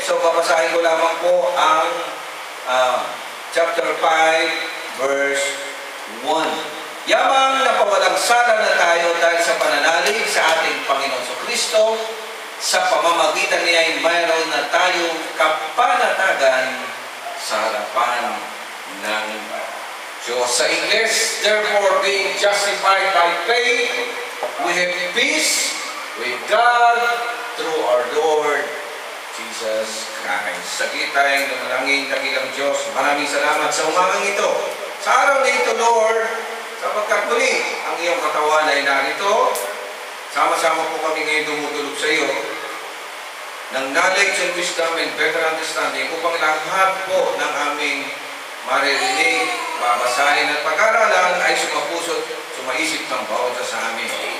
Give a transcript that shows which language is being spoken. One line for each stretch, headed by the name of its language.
Filipino: So, babasahin ko lamang po ang chapter 5, verse 1. Yamang napawalang sala na tayo dahil sa pananalig sa ating Panginoon Kristo, sa pamamagitan niya ay mayroon na tayong kapanatagan sa harapan ng Diyos. Sa English,
English: therefore being justified by faith, we have peace with God through our Lord Jesus Christ.
Filipino: Saglit tayong nanalangin, dakilang Diyos. Maraming salamat sa umagang ito. Sa araw na ito, Lord, sapagkat muli ang iyong katawan ay narito. Sama-sama po kami ngayon dumudulog sa iyo ng
English: knowledge and wisdom and better understanding
Filipino: upang lahat po ng aming maririnig, babasahin at pag-aralan ay sumapusot, sumaisip ng bawat sa amin.